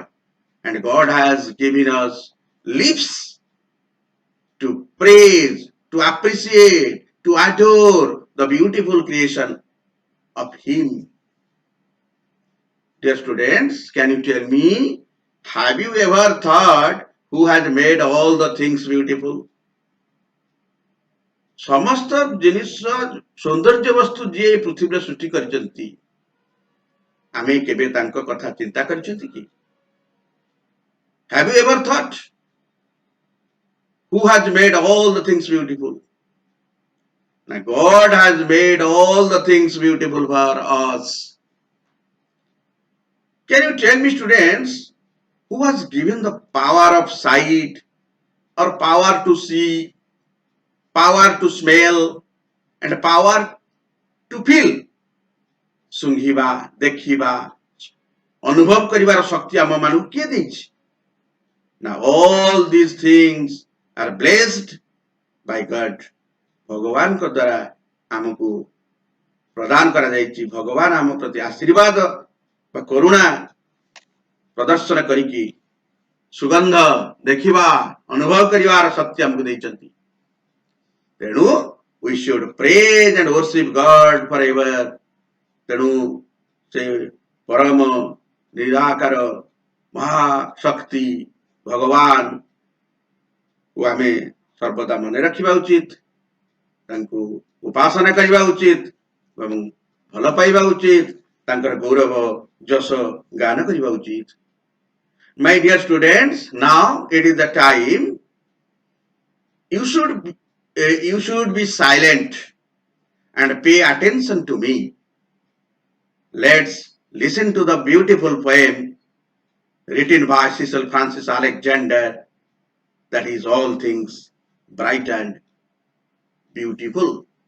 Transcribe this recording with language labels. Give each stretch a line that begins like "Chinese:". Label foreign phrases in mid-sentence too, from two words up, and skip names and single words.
English: And God has given us lips to praise, to appreciate, to adore the beautiful creation of Him. Dear students, can you tell me, have you ever thought who has made all the things beautiful?
Odia: ସମସ୍ତ ଜିନିଷ ସୌନ୍ଦର୍ଯ୍ୟ ବସ୍ତୁ ଯିଏ ଏ ପୃଥିବୀରେ ସୃଷ୍ଟି କରିଛନ୍ତି ଆମେ କେବେ ତାଙ୍କ କଥା ଚିନ୍ତା କରିଛନ୍ତି କି?
English: Have you ever thought who has made all the things beautiful? Now God has made all the things beautiful for us. Can you tell me, students, who has given the power of sight or power to see, power to smell and power to feel?
Odia: ଶୁଙ୍ଘିବା, ଦେଖିବା, ଅନୁଭବ କରିବାର ଶକ୍ତି ଆମ ମାନଙ୍କୁ କିଏ ଦେଇଛି?
English: Now all these things are blessed by God.
Odia: ଭଗବାନଙ୍କ ଦ୍ୱାରା ଆମକୁ ପ୍ରଦାନ କରାଯାଇଛି। ଭଗବାନ ଆମ ପ୍ରତି ଆଶୀର୍ବାଦ ବା କରୁଣା ପ୍ରଦର୍ଶନ କରିକି ସୁଗନ୍ଧ ଦେଖିବା ଅନୁଭବ କରିବାର ଶକ୍ତି ଆମକୁ ଦେଇଛନ୍ତି। ତେଣୁ
English: we should praise and worship God forever.
Odia: ତେଣୁ ସେ ପରମ ନିରାକାର ମହାଶକ୍ତି ଭଗବାନକୁ ଆମେ ସର୍ବଦା ମନେ ରଖିବା ଉଚିତ, ତାଙ୍କୁ ଉପାସନା କରିବା ଉଚିତ ଏବଂ ଭଲ ପାଇବା ଉଚିତ, ତାଙ୍କର ଗୌରବ ଯଶ ଗାନ କରିବା ଉଚିତ।
English: My dear students, now it is the time you should be silent and pay attention to me. Let's listen to the beautiful poem written by Cecil Francis Alexander, that is all things bright and beautiful.